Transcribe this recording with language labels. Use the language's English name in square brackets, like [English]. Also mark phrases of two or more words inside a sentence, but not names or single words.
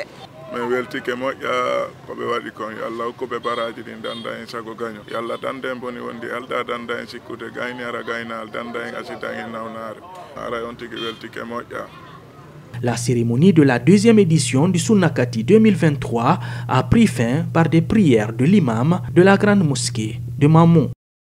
[Fula] men weltike moƴƴa ko ɓe waɗi kon yo Allah hokku ɓe baraji ɗin danda en sago gaño yo Allah danda en boni wondi alda danda en sikkude gayni ara gaynal danda en asida en nawnare ara on tigi weltike moƴƴa. [French] La cérémonie de la deuxième édition du Sunnakati 2023 a pris fin par des prières de l'imam de la grande mosquée de Mamoun.